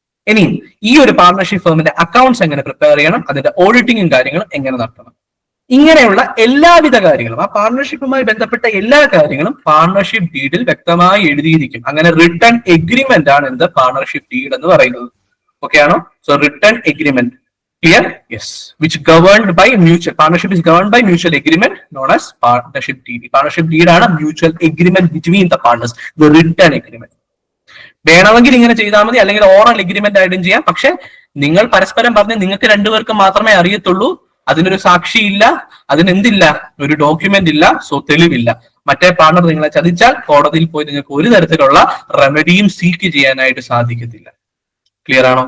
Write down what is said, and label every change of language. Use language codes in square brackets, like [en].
[ml] ഇനി ഈ ഒരു പാർട്ണർഷിപ്പ് ഫേമിന്റെ അക്കൗണ്ട്സ് എങ്ങനെ പ്രിപ്പയർ ചെയ്യണം, അതിന്റെ ഓഡിറ്റിംഗും കാര്യങ്ങളും എങ്ങനെ നടത്തണം. ഇങ്ങനെയുള്ള എല്ലാവിധ കാര്യങ്ങളും, ആ പാർട്ണർഷിപ്പുമായി ബന്ധപ്പെട്ട എല്ലാ കാര്യങ്ങളും പാർട്ണർഷിപ്പ് ഡീഡിൽ വ്യക്തമായി എഴുതിയിരിക്കും. അങ്ങനെ റിട്ടേൺ എഗ്രിമെന്റ് ആണ് എന്ത്, പാർട്ണർഷിപ്പ് ഡീഡ് എന്ന് പറയുന്നത്. [en] okay [ml] ആണോ? [en] So return agreement. Clear? Yes. Which governed by mutual partnership is governed by mutual agreement known as partnership deed. Partnership deed [ml] ആണ് [en] mutual agreement between the partners, the written agreement. [ml] വേണമെങ്കിൽ ഇങ്ങനെ ചെയ്താൽ മതി, അല്ലെങ്കിൽ oral agreement ആയിട്ടും ചെയ്യാം. പക്ഷെ നിങ്ങൾ പരസ്പരം പറഞ്ഞ് നിങ്ങൾക്ക് രണ്ടുപേർക്ക് മാത്രമേ അറിയത്തുള്ളൂ, അതിനൊരു സാക്ഷിയില്ല, അതിനെന്തില്ല, ഒരു ഡോക്യുമെന്റ് ഇല്ല, സോ തെളിവില്ല. മറ്റേ പാർട്ണർ നിങ്ങളെ ചതിച്ചാൽ കോടതിയിൽ പോയി നിങ്ങൾക്ക് ഒരു തരത്തിലുള്ള റെമഡിയും സീക്ക് ചെയ്യാനായിട്ട് സാധിക്കത്തില്ല. ക്ലിയർ ആണോ?